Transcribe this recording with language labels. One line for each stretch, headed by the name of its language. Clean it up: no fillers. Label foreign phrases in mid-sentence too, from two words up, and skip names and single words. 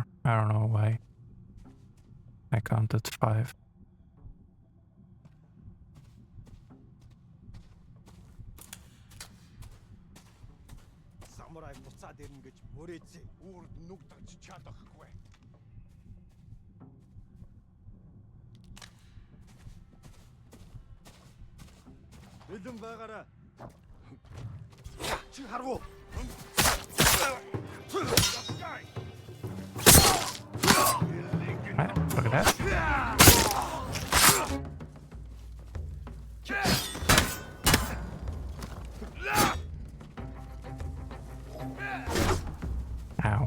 English: I don't know why. I counted 5.
Mongolian: Самурай буцаад ирнэ гэж мөрөөдсөн. Үрд нүгдэж чадахгүй. Бэлэн байгаарай. Чи харгу.
English: Look at that. Ow.